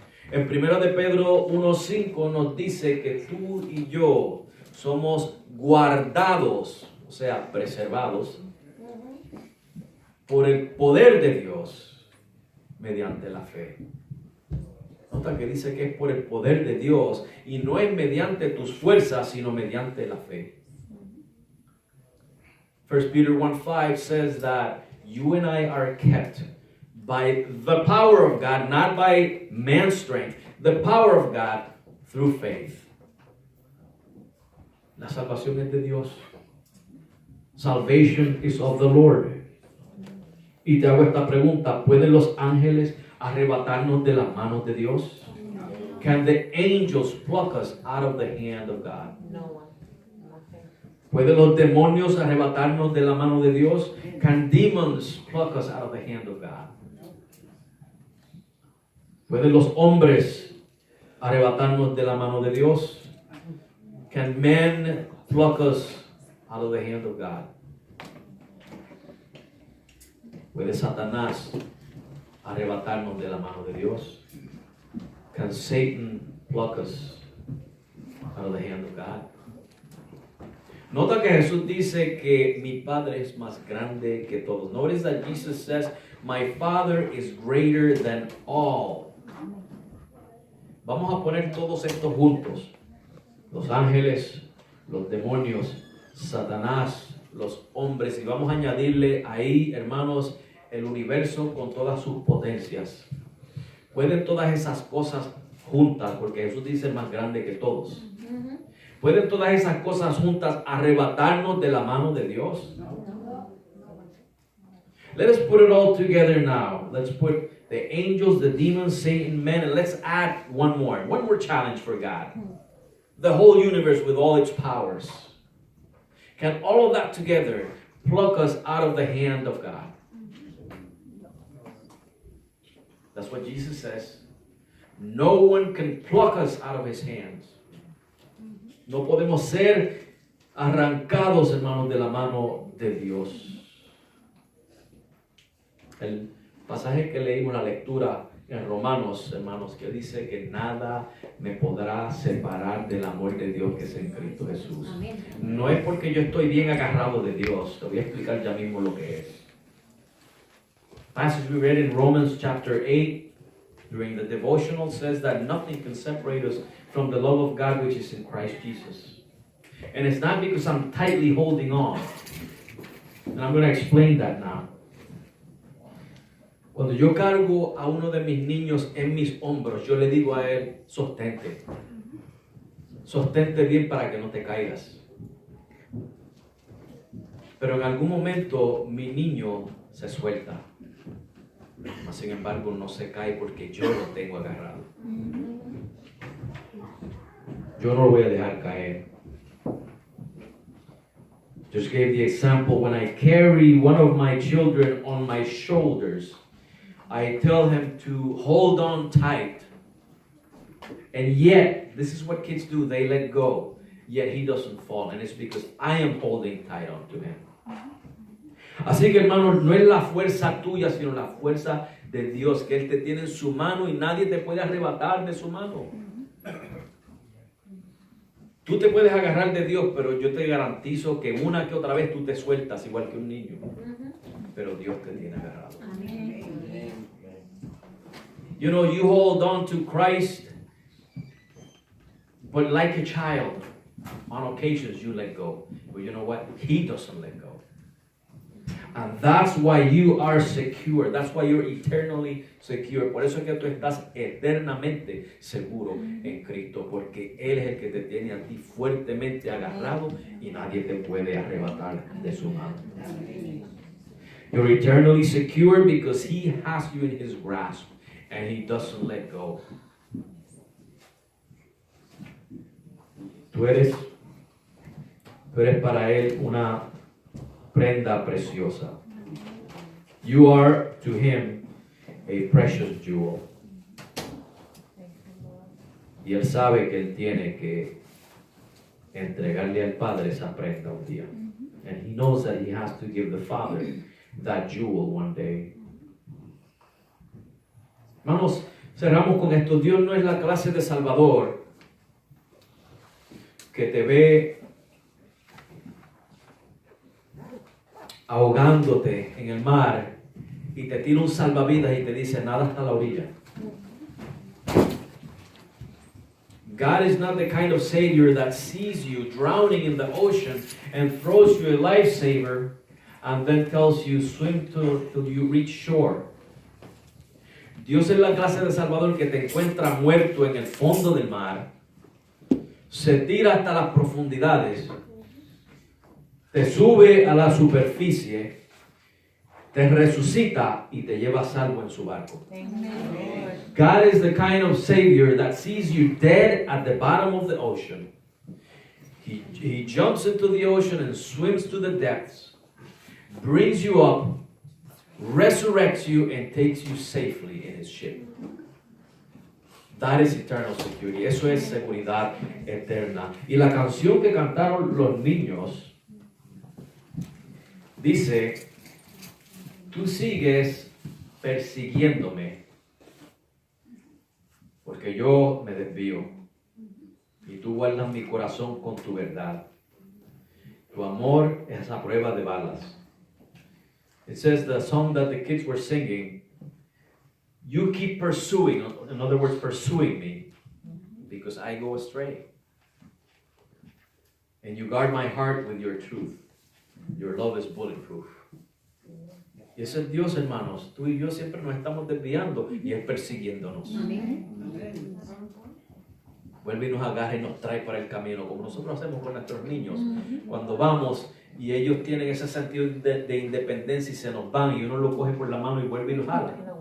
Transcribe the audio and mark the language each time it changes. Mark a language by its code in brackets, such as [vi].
[es] En 1 de Pedro 1:5 nos dice que tú y yo somos guardados, o sea, preservados, por el poder de Dios mediante la fe. Nota que dice que es por el poder de Dios y no es mediante tus fuerzas, sino mediante la fe. [en] 1 Peter 1:5 says that you and I are kept by the power of God, not by man's strength, the power of God through faith. [es] La salvación es de Dios. [en] Salvation is of the Lord. [es] Y te hago esta pregunta, ¿pueden los ángeles arrebatarnos de las manos de Dios? [en] Can the angels pluck us out of the hand of God? No one. Nothing. [es] ¿Pueden los demonios arrebatarnos de la mano de Dios? [en] Can demons pluck us out of the hand of God? [es] ¿Pueden los hombres arrebatarnos de la mano de Dios? [en] Can men pluck us out of the hand of God? [es] ¿Puede Satanás arrebatarnos de la mano de Dios? [en] Can Satan pluck us out of the hand of God? [es] Nota que Jesús dice que mi Padre es más grande que todos. [en] Notice that Jesus says, my Father is greater than all. [es] Vamos a poner todos estos juntos. Los ángeles, los demonios, Satanás, los hombres. Y vamos a añadirle ahí, hermanos, el universo con todas sus potencias. Pueden todas esas cosas juntas, porque Jesús dice más grande que todos. ¿Pueden todas esas cosas juntas arrebatarnos de la mano de Dios? [en] Let us put it all together now. Let's put the angels, the demons, Satan, men, and let's add one more challenge for God. The whole universe with all its powers. Can all of that together pluck us out of the hand of God? That's what Jesus says. No one can pluck us out of his hands. [es] No podemos ser arrancados, hermanos, de la mano de Dios. El pasaje que leímos, la lectura en Romanos, hermanos, que dice que nada me podrá separar del amor de Dios que es en Cristo Jesús. Amén. No es porque yo estoy bien agarrado de Dios. Te voy a explicar ya mismo lo que es. [en] Passage we read in Romans chapter 8 during the devotional says that nothing can separate us from the love of God which is in Christ Jesus. And it's not because I'm tightly holding on. And I'm going to explain that now. [es] Cuando yo cargo a uno de mis niños en mis hombros, yo le digo a él, sostente. Sostente bien para que no te caigas. Pero en algún momento mi niño se suelta. Mas, sin embargo, no se cae porque yo lo tengo agarrado. Yo no lo voy a dejar caer. [en] Just gave the example, when I carry one of my children on my shoulders, I tell him to hold on tight. And yet, this is what kids do, they let go. yet he doesn't fall, and it's because I am holding tight on to him. [es] Así que hermanos, no es la fuerza tuya, sino la fuerza de Dios, que Él te tiene en su mano y nadie te puede arrebatar de su mano. Tú te puedes agarrar de Dios, pero yo te garantizo que una que otra vez tú te sueltas igual que un niño. Pero Dios te tiene agarrado. [en] You know, you hold on to Christ, but like a child, on occasions you let go. But you know what? He doesn't let go. And that's why you are secure. That's why you're eternally secure. [es] Por eso es que tú estás eternamente seguro en Cristo, porque Él es el que te tiene a ti fuertemente agarrado y nadie te puede arrebatar de su mano. [en] You're eternally secure because He has you in His grasp and He doesn't let go. [es] Tú eres para Él una prenda preciosa. [en] You are to Him a precious jewel. [es] Y Él sabe que Él tiene que entregarle al Padre esa prenda un día. [en] And He knows that He has to give the Father that jewel one day. [es] Vamos, cerramos con esto. Dios no es la clase de Salvador que te ve ahogándote en el mar y te tira un salvavidas y te dice nada hasta la orilla. [en] God is not the kind of Savior that sees you drowning in the ocean and throws you a lifesaver and then tells you swim till you reach shore. [es] Dios es la clase de Salvador que te encuentra muerto en el fondo del mar, se tira hasta las profundidades, te sube a la superficie, te resucita y te lleva salvo en su barco. [en] God is the kind of Savior that sees you dead at the bottom of the ocean. He jumps into the ocean and swims to the depths, brings you up, resurrects you, and takes you safely in His ship. That is eternal security. [es] Eso es seguridad eterna. Y la canción que cantaron los niños dice: tú sigues persiguiéndome porque yo me desvío y tú guardas mi corazón con tu verdad. Tu amor es a prueba de balas. [en] It says, the song that the kids were singing, you keep pursuing, in other words, pursuing me because I go astray. And you guard my heart with your truth. Your love is bulletproof. [es] Y ese es Dios, hermanos. Tú y yo siempre nos estamos desviando y Él persiguiéndonos. Vuelve y nos agarra y nos trae para el camino, como nosotros hacemos con nuestros niños. Cuando vamos y ellos tienen ese sentido de independencia y se nos van y uno lo coge por la mano y vuelve y lo jala.